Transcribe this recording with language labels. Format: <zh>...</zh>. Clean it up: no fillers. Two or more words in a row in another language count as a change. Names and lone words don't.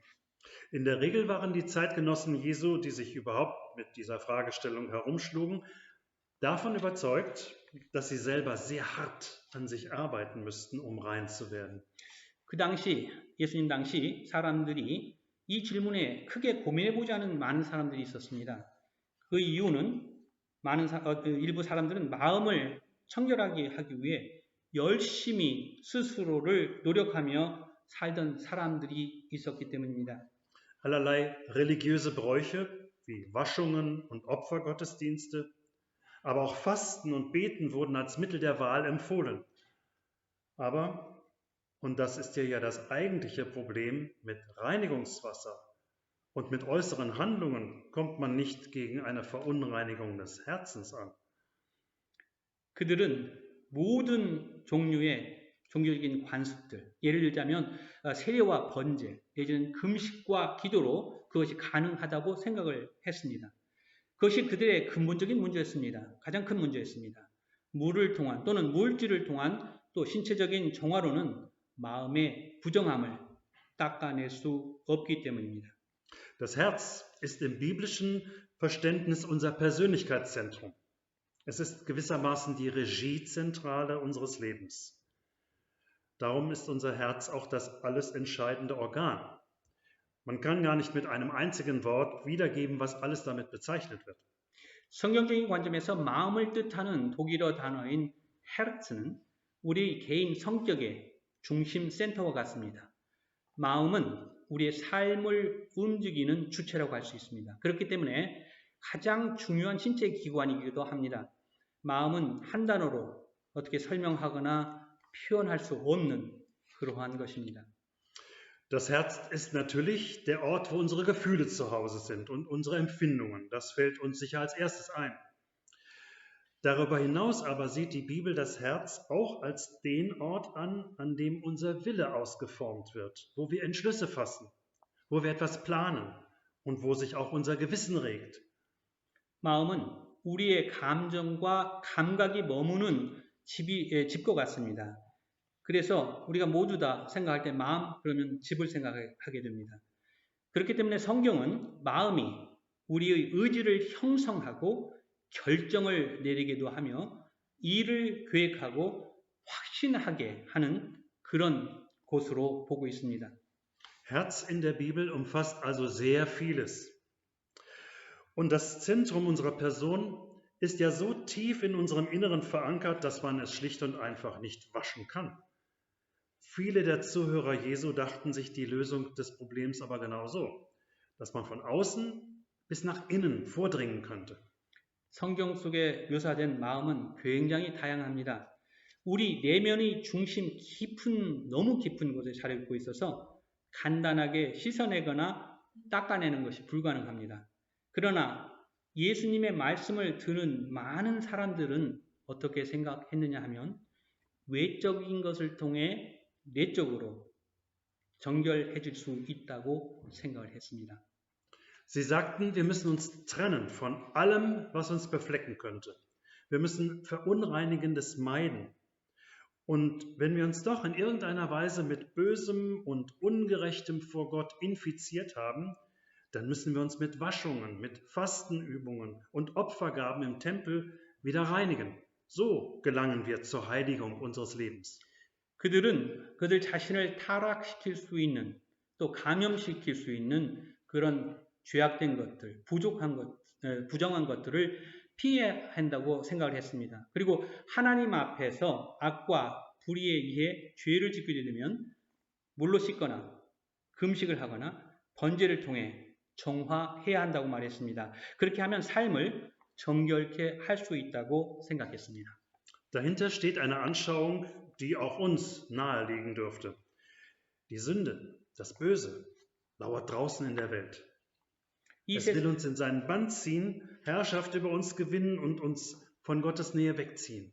<de>In der Regel waren die Zeitgenossen Jesu, die sich überhaupt mit dieser Fragestellung herumschlugen, davon überzeugt, dass sie selber sehr hart an sich arbeiten müssten, um rein zu werden.</de> <ko>예수님 당시 사람들이 이 질문에 크게 고민해보지 않은 많은 사람들이 있었습니다. 그 이유는 일부 사람들은 마음을 청결하게 하기 위해 열심히 스스로를 노력하며 살던 사람들이 있었기 때문입니다.</ko> <de>Allerlei religiöse Bräuche wie Waschungen und Opfergottesdienste, aber auch Fasten und Beten wurden als Mittel der Wahl empfohlen. Aber, und das ist ja das eigentliche Problem, mit Reinigungswasser und mit äußeren Handlungen kommt man nicht gegen eine Verunreinigung des Herzens an.</de> <ko>그들은 모든 종류의 종교적인 관습들, 예를 들자면 세례와 번제, 내지는 금식과 기도로 그것이 가능하다고 생각을 했습니다. 그것이 그들의 근본적인 문제였습니다. 가장 큰 문제였습니다. 물을 통한 또는 물질을 통한 또 신체적인 정화로는 마음의 부정함을 닦아낼 수 없기 때문입니다.</ko> <de>Das Herz ist im biblischen Verständnis unser Persönlichkeitszentrum. Es ist gewissermaßen die Regiezentrale unseres Lebens. Darum ist unser Herz auch das alles entscheidende Organ. Man kann gar nicht mit einem einzigen Wort wiedergeben, was alles damit bezeichnet wird.</de> <ko>성경적인 관점에서 마음을 뜻하는 독일어 단어인 헤르츠는 우리 개인 성격의 중심 센터와 같습니다. 마음은 우리의 삶을 움직이는 주체라고 할 수 있습니다. 그렇기 때문에 가장 중요한 신체 기관이기도 합니다. 마음은 한 단어로 어떻게 설명하거나 표현할 수 없는 그러한 것입니다.</ko> <de>Das Herz ist natürlich der Ort, wo unsere Gefühle zu Hause sind und unsere Empfindungen. Das fällt uns sicher als erstes ein. Darüber hinaus aber sieht die Bibel das Herz auch als den Ort an, an dem unser Wille ausgeformt wird, wo wir Entschlüsse fassen, wo wir etwas planen und wo sich auch unser Gewissen regt.</de> <ko>마음은 우리의 감정과 감각이 머무는 집과 같습니다. 그래서 우리가 모두 다 생각할 때 마음 그러면 집을 생각하게 됩니다. 그렇기 때문에 성경은 마음이 우리의 의지를 형성하고 결정을 내리기도 하며 일을 계획하고 확신하게 하는 그런 곳으로 보고 있습니다.</ko> <de>Herz in der Bibel umfasst also sehr vieles. Und das Zentrum unserer Person ist ja so tief in unserem Inneren verankert, dass man es schlicht und einfach nicht waschen kann. Viele der Zuhörer Jesu dachten sich die Lösung des Problems aber genauso, dass man von außen bis nach innen vordringen könnte.</de> <ko>성경 속에 묘사된 마음은 굉장히 다양합니다. 우리 내면의 중심 너무 깊은 곳에 자리 있고 있어서 간단하게 씻어내거나 닦아내는 것이 불가능합니다. 그러나 예수님의 말씀을 듣는 많은 사람들은 어떻게 생각했느냐 하면 외적인 것을 통해 내적으로 정결해 줄 수 있다고 생각을 했습니다.</ko> <de>Sie sagten, wir müssen uns trennen von allem, was uns beflecken könnte. Wir müssen Verunreinigendes meiden. Und wenn wir uns doch in irgendeiner Weise mit Bösem und Ungerechtem vor Gott infiziert haben, dann müssen wir uns mit Waschungen, mit Fastenübungen und Opfergaben im Tempel wieder reinigen. So gelangen wir zur Heiligung unseres Lebens.</de> <ko>그들은 그들 자신을 타락시킬 수 있는 또 감염시킬 수 있는 그런 죄악된 것들, 부정한 것들을 피해야 한다고 생각을 했습니다. 그리고 하나님 앞에서 악과 불의에 의해 죄를 짓게 되면 물로 씻거나 금식을 하거나 번제를 통해 정화해야 한다고 말했습니다. 그렇게 하면 삶을 정결케 할 수 있다고 생각했습니다.</ko> <de>Dahinter steht eine Anschauung, die auch uns naheliegen dürfte. Die Sünde, das Böse, lauert draußen in der Welt. Es will uns in seinen Bann ziehen, Herrschaft über uns gewinnen und uns von Gottes Nähe wegziehen.</de>